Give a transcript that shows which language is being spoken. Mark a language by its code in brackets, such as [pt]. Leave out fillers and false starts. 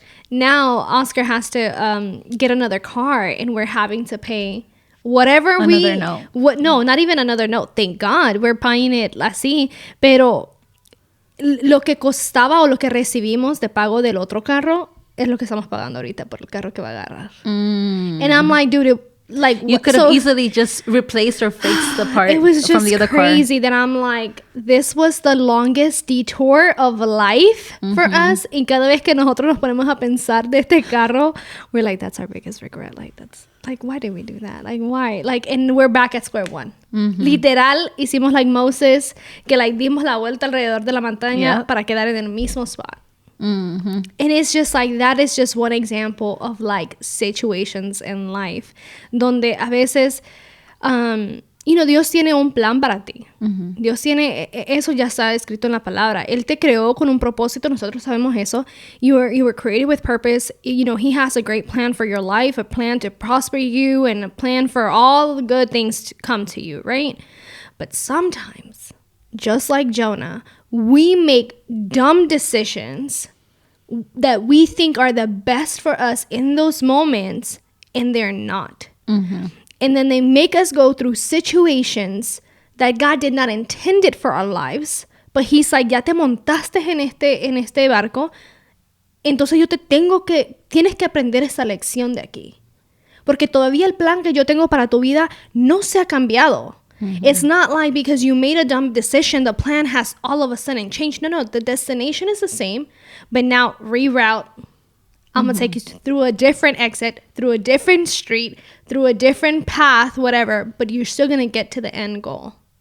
[en] Now Oscar has to get another car, and we're having to pay whatever Another note. No, not even another note. Thank God we're buying it [es] así. Pero lo que costaba o lo que recibimos de pago del otro carro es lo que estamos pagando ahorita por el carro que va a agarrar. [en] And I'm like, dude, like you could have easily just replaced or fixed the part it was from the other just crazy that I'm like, this was the longest detour of life for us. [es] Y cada vez que nosotros nos ponemos a pensar de este carro, [en] we're like, that's our biggest regret. Like, that's like, why did we do that? Like, why? Like, and we're back at square one. [es] Literal, hicimos like Moses, que like dimos la vuelta alrededor de la montaña para quedar en el mismo spot. [en] And it's just like, that is just one example of like situations in life [es] donde a veces Dios tiene un plan para ti. Dios tiene, eso ya está escrito en la palabra. Él te creó con un propósito, nosotros sabemos eso. [en] You were created with purpose. He has a great plan for your life, a plan to prosper you, and a plan for all the good things to come to you, right? But sometimes, just like Jonah, we make dumb decisions that we think are the best for us in those moments, and they're not. And then they make us go through situations that God did not intend it for our lives, but He's like, [es] ya te montaste en este barco, entonces tienes que aprender esa lección de aquí. Porque todavía el plan que yo tengo para tu vida no se ha cambiado. [en] It's not like because you made a dumb decision, the plan has all of a sudden changed. No, the destination is the same, but now reroute. I'm going to take you through a different exit, through a different street, through a different path, whatever, but you're still going to get to the end goal.